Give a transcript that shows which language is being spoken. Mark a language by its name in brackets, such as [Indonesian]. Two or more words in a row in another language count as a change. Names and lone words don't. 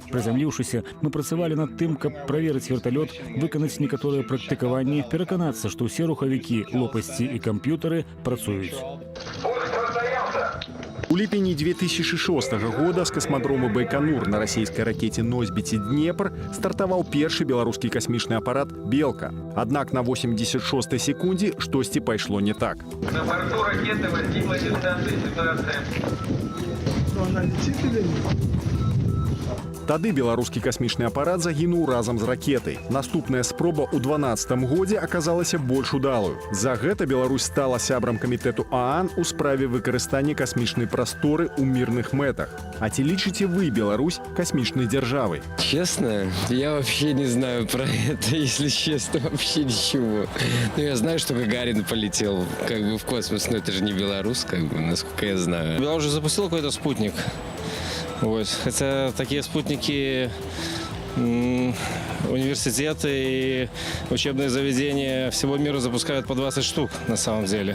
[Belarusian] Прызямліўшыся, мы працавалі над тым, каб праверыць верталёт, выканаць некаторыя практыкаванні, пераканацца, што ўсе рухавікі, лопасці і камп'ютары працуюць. У ліпені 2006 года з касмадрому Байконур на расійскай ракеце «Носьбіце Днепр» стартаваў першы беларускі касмічны апарат «Белка». Аднак на 86-й секундзе штосьці пайшло не так. [Russian] На борту ракеты возникла дистанция ситуация. Она летит или нет? [Belarusian] Тады беларускі касмічны апарат загінуў разам з ракетай. Наступная спроба ў 12-м годзе аказалася больш удалую. За гэта Беларусь стала сябрам камітэту ААН у справе выкарыстання касмічнай прасторы ў мірных мэтах. А ці лічыце вы Беларусь касмічнай дзяржавай? [Russian] Честно, я вообще не знаю про это, если честно, вообще ничего. Ну, я знаю, что Гагарин полетел как бы в космос, но это же не белорус, как бы, насколько я знаю. Беларусь уже запустила какой-то спутник. Вот. Хотя такие спутники, университеты и учебные заведения всего мира запускают по 20 штук на самом деле.